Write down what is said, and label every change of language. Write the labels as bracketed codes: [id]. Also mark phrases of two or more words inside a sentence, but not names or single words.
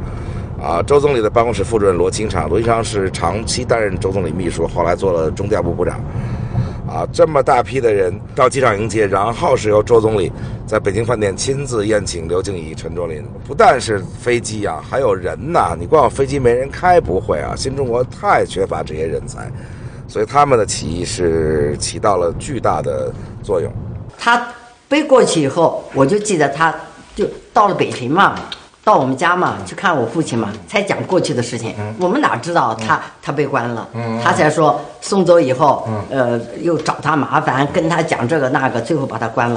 [zh] 周總理的辦公室副主任羅清昌，羅清昌是長期擔任周總理秘書，後來做了中調部部長。這麼大批的人到機場迎接，然後是由周總理在北京飯店親自宴請劉靜怡、陳卓林。不但是飛機啊，還有人吶，你光有飛機沒人開不會啊。新中國太缺乏這些人才，所以他們的起義是起到了巨大的作用。他飛過去以後，我就記得他就到了北平嘛。到我們家嘛，去看我父親嘛，才講過去的事情。我們哪知道他被關了，他才說送走以後，又找他麻煩，跟他講這個那個，最後把他關了。